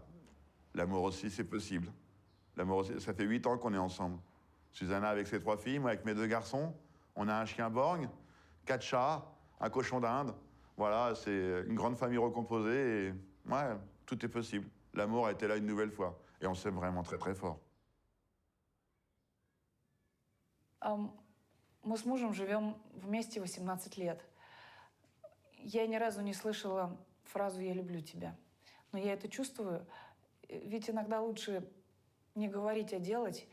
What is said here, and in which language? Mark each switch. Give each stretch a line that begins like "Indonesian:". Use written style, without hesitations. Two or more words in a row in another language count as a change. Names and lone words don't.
French: L'amour aussi, c'est possible. L'amour aussi, ça fait 8 ans qu'on est ensemble. Susanna avec ses 3 filles, moi avec mes 2 garçons. On a un chien borgne, 4 chats, un cochon d'Inde. Voilà, c'est une grande famille recomposée et ouais, tout est possible. L'amour a été là une nouvelle fois et on s'aime vraiment très très fort.
Russian: Мы с мужем живем вместе 18 лет. Я ни разу не слышала фразу «я люблю тебя». Но я это чувствую, ведь иногда лучше не говорить, а делать.